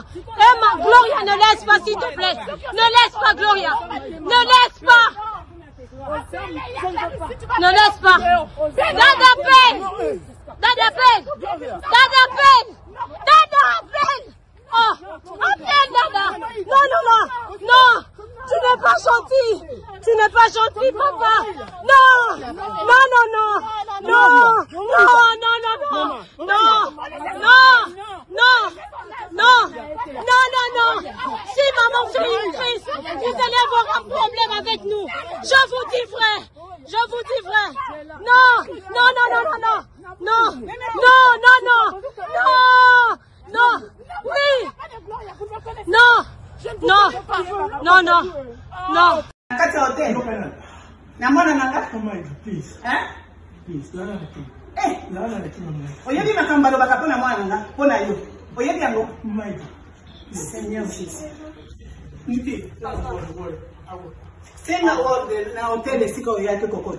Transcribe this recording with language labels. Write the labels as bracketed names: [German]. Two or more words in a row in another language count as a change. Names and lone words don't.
[French] Emma, Gloria, ne laisse pas, s'il te plaît. Ne laisse pas, Gloria. Ne laisse pas. Ne laisse pas. Dada peine. Dada peine. Dada peine. Dada peine. Oh, appelle Dada. Non, non, non. Non. Tu n'es pas gentil. Tu n'es pas gentil, papa. Non. Non, non, non. Non. Non, non, non, non. Non. Non. Non. Non. Non, non, non. Si maman fait une crise, vous allez avoir un problème avec nous. Je vous dis, frère. Je vous dis, frère. Non. Non, non, non, non, non. Non. Non, non, non. Non. Non. Oui. Non. Non. Non, non. Non. [Lingala] Oyebi makamba lo bakapona mwana nga pona yo. Oyebi yango. [French] Seigneur Jésus. [Lingala] Niti. Senga word na hotel siko yake kokota.